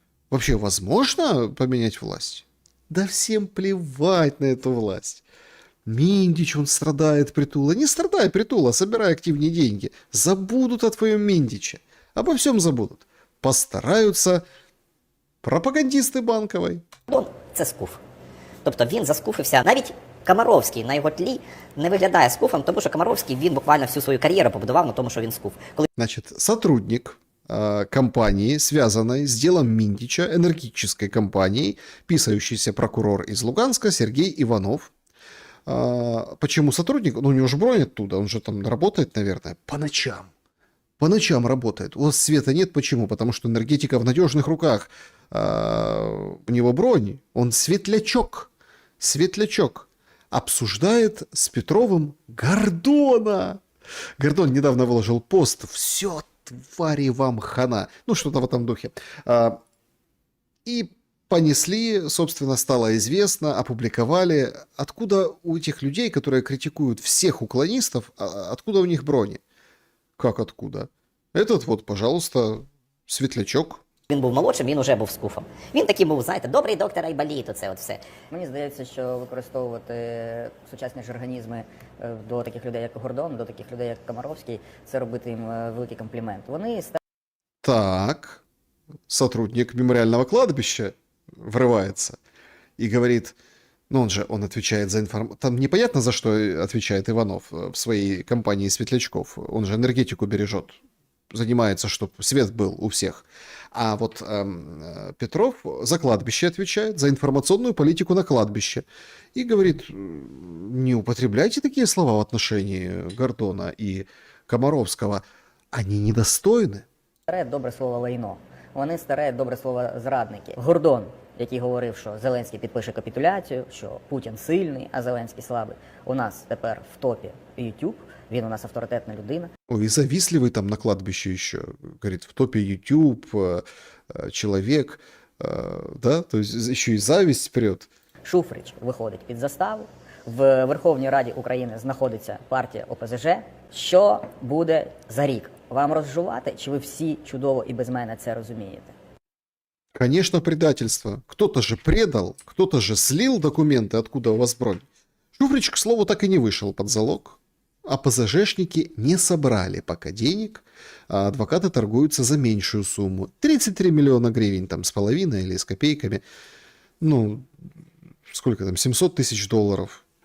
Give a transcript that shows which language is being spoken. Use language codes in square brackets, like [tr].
[ru] Вообще возможно поменять власть? Да всем плевать на эту власть. Миндич, он страдает, Притула. Не страдай, Притула, собирай активнее деньги. Забудут о твоем Миндиче. Обо всем забудут. Постараются пропагандисты Банковой. [uk] Це скуф. Тобто він заскуфився. Навіть Комаровський на його тлі не виглядає скуфом, тому що Комаровський, він буквально всю свою кар'єру побудував на тому, що він скуф. [ru] Значит, сотрудник компании, связанной с делом Миндича, энергетической компанией, писающийся прокурор из Луганска Сергей Иванов. Почему сотрудник? Ну, у него же бронь оттуда, он же там работает, наверное, по ночам. По ночам работает. У вас света нет. Почему? Потому что энергетика в надежных руках. У него бронь. Он светлячок. Светлячок. Обсуждает с Петровым Гордона. Гордон недавно выложил пост. Все, твари, вам хана. Ну, что-то в этом духе. И понесли, собственно, стало известно, опубликовали. Откуда у этих людей, которые критикуют всех уклонистов, откуда у них брони? Как откуда? Этот вот, пожалуйста, Светлячок. [uk] Він був молодшим, він уже був скуфом. Він такий був, знаєте, добрий доктор Айболіт, оце от все. Мені здається, що використовувати сучасні ж організми до таких людей, як Гордон, до таких людей, як Комаровський, це робити їм великий комплімент. Вони [ru] Так, сотрудник мемориального кладбища врывается и говорит, ну он отвечает за информацию. Там непонятно, за что отвечает Иванов в своей компании Светлячков. Он же энергетику бережет, занимается, чтобы свет был у всех. А вот Петров за кладбище отвечает, за информационную политику на кладбище. И говорит, не употребляйте такие слова в отношении Гордона и Комаровского. Они недостойны. [uk] старе добре слово лайно. Вони старе добре слово зрадники. Гордон, який говорив, що Зеленський підпише капітуляцію, що Путін сильний, а Зеленський слабий. У нас тепер в топі YouTube, він у нас авторитетна людина. [ru] Ой, и завистливый там на кладбище еще. Говорит, в топе YouTube, человек, да, то есть еще и зависть прет. [uk] Шуфрич виходить під заставу. В Верховній Раді України знаходиться партія ОПЗЖ. Що буде за рік? Вам розжувати, чи ви всі чудово і без мене це розумієте? [ru] Конечно, предательство. Кто-то же предал, кто-то же слил документы, откуда у вас бронь. Шуфрич, к слову, так и не вышел под залог. А ПЗЖшники не собрали пока денег, а адвокаты торгуются за меньшую сумму. 33 миллиона гривен там с половиной или с копейками. Ну, сколько там, 700 тысяч долларов.